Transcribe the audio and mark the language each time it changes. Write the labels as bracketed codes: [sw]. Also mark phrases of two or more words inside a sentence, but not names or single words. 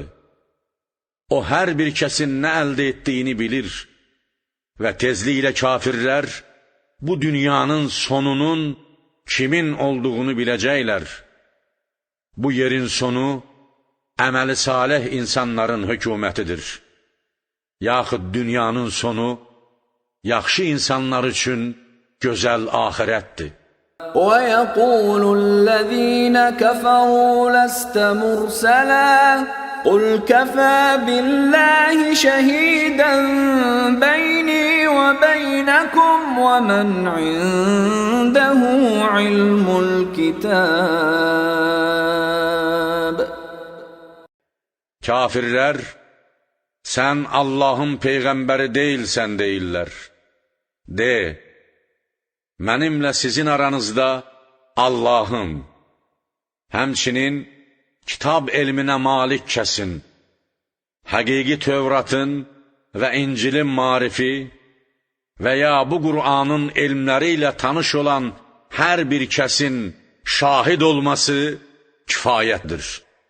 [az] O, hər bir kəsin nə əldə etdiyini bilir və tezliklə kafirlər bu dünyanın sonunun kimin olduğunu biləcəklər. Bu yerin sonu əməli salih insanların hökumətidir. Yaxud dünyanın sonu yaxşı insanlar üçün gözəl axirətdir. [ar] وَيَقُولُ الَّذِينَ كَفَرُوا لَسْتَ مُرْسَلًا قُلْ كَفَى بِاللَّهِ شَهِيدًا بَيْنِي وَبَيْنَكُمْ وَمَنْ عِندَهُ عِلْمُ الْكِتَابِ. [az] Kafirlər, sən Allahın peyğəmbəri deyilsən deyirlər. De, mənimlə sizin aranızda Allahın, həmçinin kitab elminə malik kəsin, həqiqi Tövratın və İncilin marifi və ya bu Qur'anın elmləri ilə tanış olan hər bir kəsin şahid olması kifayətdir.